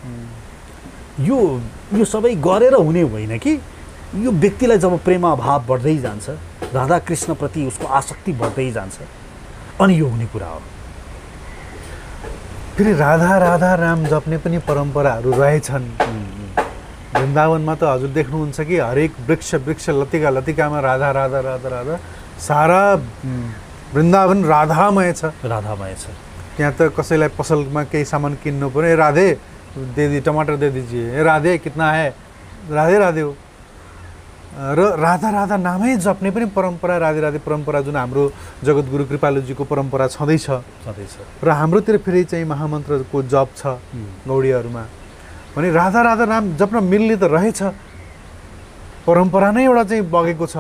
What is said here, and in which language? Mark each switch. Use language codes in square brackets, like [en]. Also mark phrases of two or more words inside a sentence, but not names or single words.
[ne] यो सबै गरेर हुने होइन कि यो व्यक्तिलाई जब प्रेम भाव बढ्दै जान्छ, राधा कृष्णप्रति उसको आसक्ति बढ्दै जान्छ, अनि यो हुने कुरा हो। फेरि राधा राधा राम जप्ने पनि परम्पराहरू रहेछन्। वृन्दावनमा त हजुर देख्नुहुन्छ कि हरेक वृक्ष वृक्ष लतिका लतिकामा राधा राधा राधा राधा, सारा वृन्दावन राधामय छ। राधामय छ। त्यहाँ त कसैलाई पसलमा केही सामान किन्नु पर्यो, [hi] राधे दे दी टमाटर दे दीजिए, राधे कितना है, राधे राधे हो। [ne] र राधा राधा नामै जप्ने पनि परम्परा, राधे राधे परम्परा जुन हाम्रो जगद्गुरु कृपालुजीको परम्परा छँदैछ। र हाम्रोतिर फेरि चाहिँ महामन्त्रको जप छ गौडीहरूमा भने राधा राधा नाम जप्न मिल्ने त रहेछ, परम्परा नै एउटा चाहिँ बगेको छ।